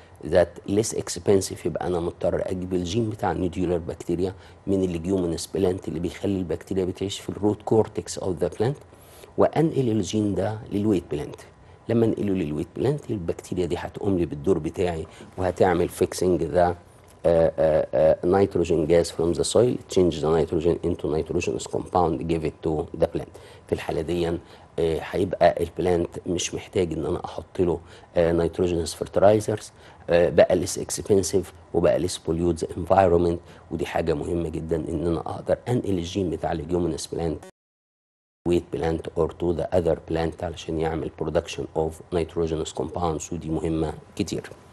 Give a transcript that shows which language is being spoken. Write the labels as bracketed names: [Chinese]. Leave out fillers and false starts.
[English] that less expensive، [Arabic] يبقى انا مضطر اجيب الجين بتاع النوديولار بكتيريا من الليجيومينس بلانت اللي بيخلي البكتيريا بتعيش في الروت كورتكس اوف ذا بلانت، وانقل الجين ده للويت بلانت. لما انقله للويت بلانت البكتيريا دي هتقوم لي بالدور بتاعي وهتعمل فيكسنج ذا [English] nitrogen gas from the soil, change the nitrogen into nitrogenous compound, give it to the plant. [Arabic] في الحالة دي هيبقى البلانت مش محتاج ان انا احط له nitrogenous fertilizers، بقى [English] less expensive [Arabic] وبقى [English] less pollute the environment. [Arabic] ودي حاجة مهمة جدا ان انا اقدر انقل الجين بتاع الجيومينس بلانت [English] wheat plant or to the other plant [Arabic] علشان يعمل [English] production of nitrogenous compounds، [Arabic] ودي مهمة كتير.